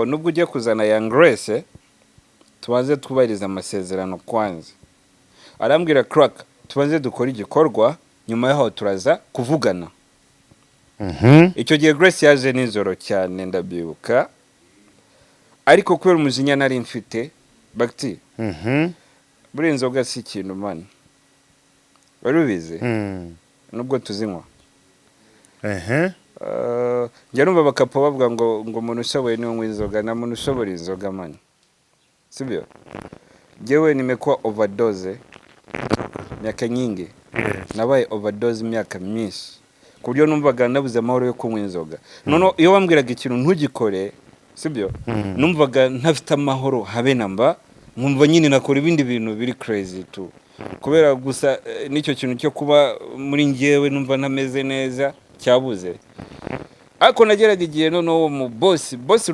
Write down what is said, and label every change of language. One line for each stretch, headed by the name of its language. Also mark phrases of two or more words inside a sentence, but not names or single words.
Kinyarwanda: nubwo ugiye kuzana Young Grace tubanze twubahiriza amasezerano kwanza arambwira crack tubanze dukora igikorwa nyuma yaho turaza kuvugana icyo gihe Grace yaje nijoro cyane ndabyibuka ariko kubera umujinya nari mfite bakti buri inzoga si ikintu man barubize nubwo tuzinywa njya numva bakapo bavuga ngo umuntu ushoboye niwe unywa inzoga na muntu ushobora inzoga man sibyo jewe
Swahili: nimekuwa overdose miaka nyingi
Kinyarwanda: nabaye overdose miaka myinshi ku buryo numvaga nabuze amahoro yo kunywa inzoga none iyo wambwiraga ikintu ntugikore sibyo numvaga ntafite amahoro habe namba nkumva nyine nakora ibindi bintu biri crazy tu kubera gusa nicyo kintu cyo kuba muri ngewe numva ntameze neza cyabuze ariko nageraga igihe none uwo mu boss